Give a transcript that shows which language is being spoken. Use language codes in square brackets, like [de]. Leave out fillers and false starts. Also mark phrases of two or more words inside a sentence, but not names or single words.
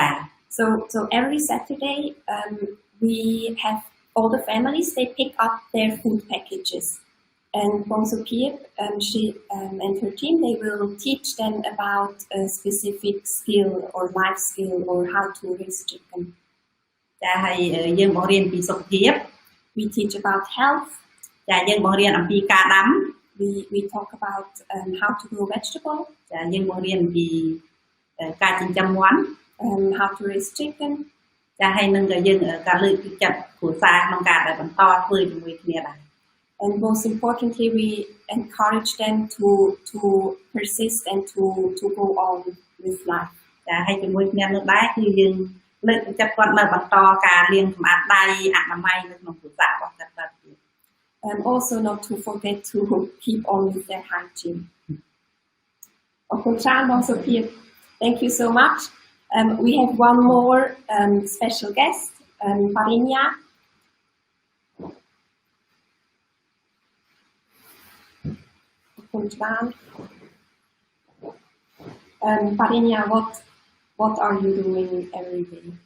[en] So every Saturday we have all the families they pick up their food packages and Bong Sopip she and her team they will teach them about a specific skill or life skill or how to raise chicken [km] ចាហើយយើងបង្រៀនពីសុខភាព [en] We teach about health [km] ចាយើងបង្រៀនអំពីការដាំ [en] we talk about how to grow vegetable [km] ចាយើងបង្រៀនពីការចិញ្ចឹមមាន់ [en] how to raise chicken [km] ចាហើយនឹងក៏យើងការលើកទឹកចិត្តគ្រួសារក្នុងការដែលបន្តធ្វើជាមួយគ្នាដែរ [en] And most importantly, we encourage them to persist and to go on with life. [km] ចាហើយជាមួយគ្នានោះដែរគឺយើងលើកទឹកចិត្តគាត់នៅបន្តការលាងសម្អាតដៃអនាម័យនៅក្នុងទូរស័ព្ទរបស់គាត់ [en] And also not to forget to keep on with their hygiene. Thank you so much. We have one more special guest, Parinya. Parinya, what are you doing every day?